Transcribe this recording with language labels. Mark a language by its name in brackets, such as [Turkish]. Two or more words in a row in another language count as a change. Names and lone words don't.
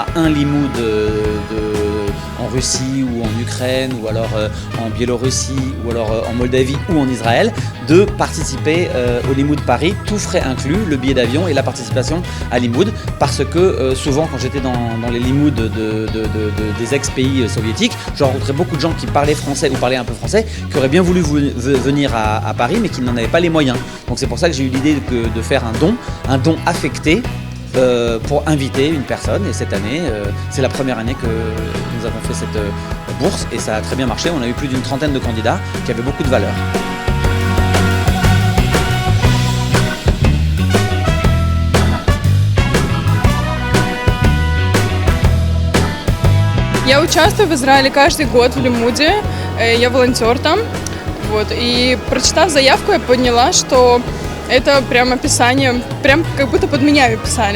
[French] à un Limoud en Russie ou en Ukraine ou alors en Biélorussie ou alors en Moldavie ou en Israël de participer au Limoud Paris, tout frais inclus, le billet d'avion et la participation à Limoud, parce que souvent quand j'étais dans les Limouds des ex-pays soviétiques, je rencontrais beaucoup de gens qui parlaient français ou parlaient un peu français, qui auraient bien voulu venir à Paris mais qui n'en avaient pas les moyens. Donc c'est pour ça que j'ai eu l'idée de faire un don affecté pour inviter une personne, et cette année, c'est la première année que nous avons fait cette bourse et ça a très bien marché. On a eu plus d'une 30aine de candidats qui avaient beaucoup de valeur. [Russian] Я участвую в Израиле каждый год в Лимуде, я волонтер там. Вот. И прочитав заявку, я поняла, что Это прям описание, прям как будто под меня писали.